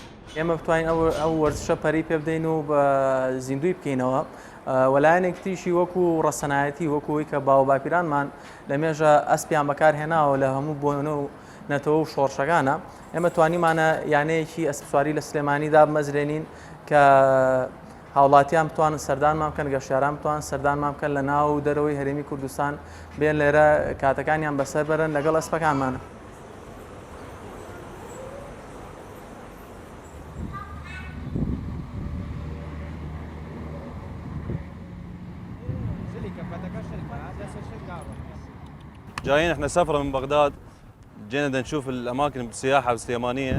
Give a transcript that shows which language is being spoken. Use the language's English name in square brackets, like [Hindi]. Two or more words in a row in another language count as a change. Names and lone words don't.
[Central Kurdish] ئێمە بتوانین ئەو وەرزشە پەری پێ بدەین و بە زیندوی بکەینەوە وەلایەنێک تریشی وەکو ڕەسەنایەتی وەکوی کە باو باپیرانمان لە مێژە ئەسپیان بەکارهێناوە لە هەموو بۆنە و نەتەوە و شۆڕشەکانە ئێمە توانیمانە یانەیەکی ئەسپسواری لە سلێمانیدا بمەزرێنین کە هاوڵاتیان بتوانن سەردانمان بکەن گەشتیاران بتوان سەردانمان بکەن لە ناو و دەرەوەی هەرێمی کوردستان بێن لێرە کاتەکانیان بەسەر بەرن لەگەڵ ئەسپەکانمانە. [Arabic] جايين احنا سفره من بغداد، جينا بدنا نشوف الاماكن السياحه السليمانيه.